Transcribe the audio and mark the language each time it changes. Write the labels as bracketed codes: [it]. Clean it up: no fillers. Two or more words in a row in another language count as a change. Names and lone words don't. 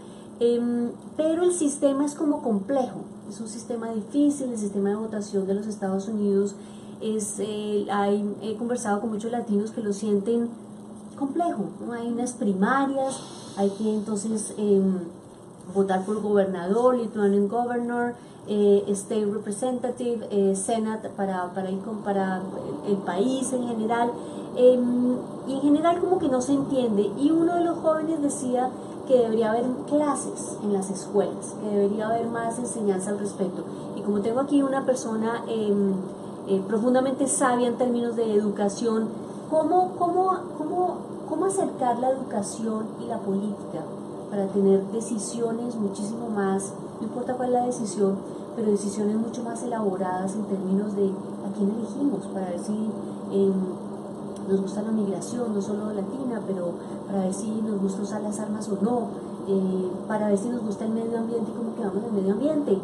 [es] Pero el sistema es como complejo, es un sistema difícil, el sistema de votación de los Estados Unidos he conversado con muchos latinos que lo sienten complejo, ¿no? Hay unas primarias, hay que entonces votar por gobernador, [en] lieutenant governor, state representative, senate [es] para el país en general, y en general como que no se entiende, y uno de los jóvenes decía que debería haber clases en las escuelas, que debería haber más enseñanza al respecto. Y como tengo aquí una persona profundamente sabia en términos de educación, ¿cómo acercar la educación y la política para tener decisiones muchísimo más, no importa cuál es la decisión, pero decisiones mucho más elaboradas en términos de a quién elegimos, para ver si nos gusta la migración, no solo latina, pero para ver si nos gusta usar las armas o no, para ver si nos gusta el medio ambiente y cómo quedamos en el medio ambiente.